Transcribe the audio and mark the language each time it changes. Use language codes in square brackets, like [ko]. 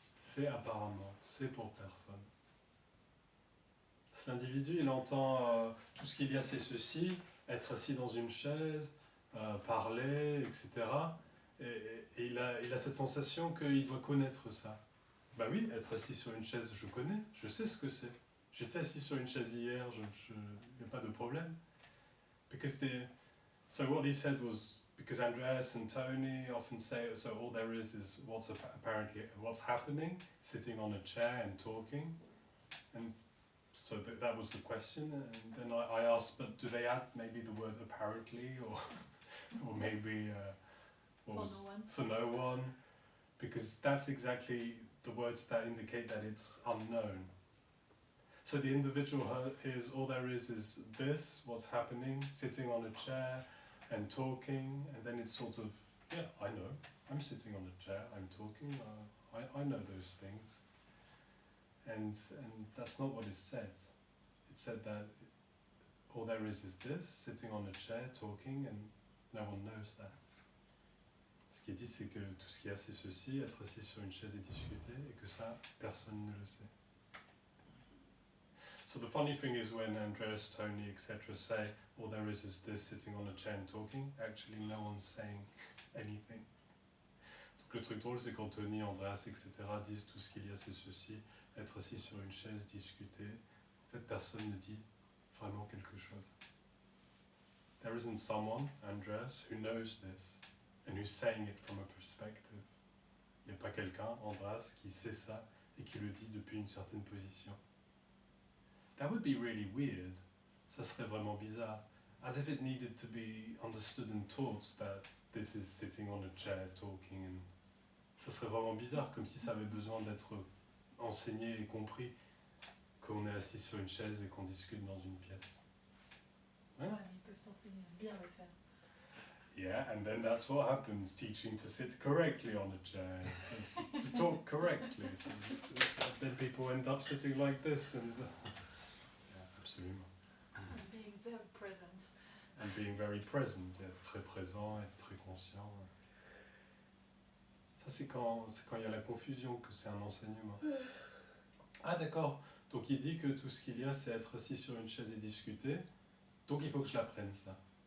[fr] C'est apparemment, c'est pour personne. Cet individu, il entend tout ce qu'il y a, c'est ceci, être assis dans une chaise, parler, etc. Et il a cette sensation qu'il doit connaître ça. Bah oui, être assis sur une chaise, je connais, je sais ce que c'est. J'étais assis sur une chaise hier, il n'y a pas de problème. [en] So what he said was, because Andreas and Tony often say, so all there is what's apparently what's happening, sitting on a chair and talking. And so that was the question. And then I asked, but do they add maybe the word apparently, or maybe for no one? Because that's exactly the words that indicate that it's unknown. So the individual hears all there is this, what's happening, sitting on a chair and talking, and then it's sort of, yeah, I know, I'm sitting on a chair, I'm talking, I know those things. And that's not what is said. It said that all there is this, sitting on a chair, talking, and no one knows that. [fr] Ce qui est dit, c'est que tout ce qu'il y a, c'est ceci, être assis sur une chaise et discuter, et que ça, personne ne le sait. [en] So the funny thing is when Andreas, Tony, etc. say, all there is this, sitting on a chair and talking, actually no one's saying anything. [fr] Donc le truc drôle, c'est quand Tony, Andreas, etc. disent tout ce qu'il y a, c'est ceci, être assis sur une chaise, discuter, en fait, personne ne dit vraiment quelque chose. [en] There isn't someone, Andreas, who knows this and who's saying it from a perspective. [fr] Il n'y a pas quelqu'un, Andreas, qui sait ça et qui le dit depuis une certaine position. [en] That would be really weird. [fr] Ça serait vraiment bizarre. [en] As if it needed to be understood and taught that this is sitting on a chair talking. [fr] And ça serait vraiment bizarre, comme si ça avait besoin d'être enseigné et compris qu'on est assis sur une chaise et qu'on discute dans une pièce. Ouais, ils peuvent t'enseigner à bien le faire. [en] Yeah, and then that's what happens, teaching to sit correctly on a chair, to talk correctly. So then people end up sitting like this and... [fr] yeah, absolument. [en] And being very present. And being very present, [fr] être très présent, être très conscient. Ça c'est quand il y a la confusion que c'est un enseignement. Ah d'accord, donc il dit que tout ce qu'il y a c'est être assis sur une chaise et discuter, donc il faut que je l'apprenne ça.